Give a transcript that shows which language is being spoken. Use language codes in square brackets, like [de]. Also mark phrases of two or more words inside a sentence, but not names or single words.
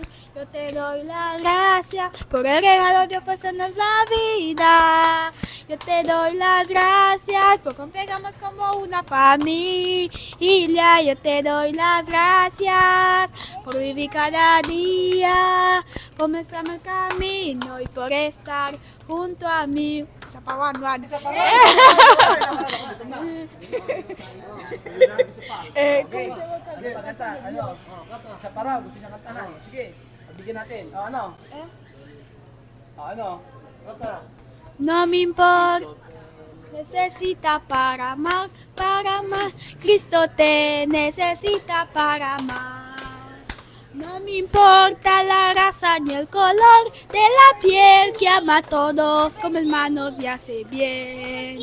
[es] Yo te doy las gracias por el regalo de ofrecernos la vida. Yo te doy las gracias por confiarnos como una familia. Yo te doy las gracias por vivir cada día, por mostrarme el camino y por estar junto a mí. [tl] Isa pa, one. Okay, pagkanta, ano? Sa para, gusto niya kantahan. Sige, bigyan natin. Ano? Ano? [es] No me importa, necesita para amar, Cristo te necesita para amar. No me importa la raza ni el color de la piel, que ama a todos como hermanos y hace bien.